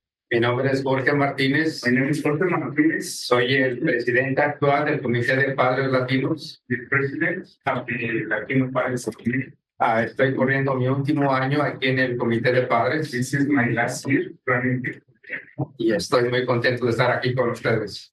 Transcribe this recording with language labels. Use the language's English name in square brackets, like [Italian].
[Spanish] Mi nombre es Jorge Martínez. [English] My name is Jorge Martínez. [Spanish] Soy el presidente actual del Comité de Padres Latinos. [English] The president of the Latino Parents Committee. [Spanish] Estoy corriendo mi último año aquí en el Comité de Padres. [English] This is my last year running the [Spanish] Y estoy muy contento de estar aquí con ustedes.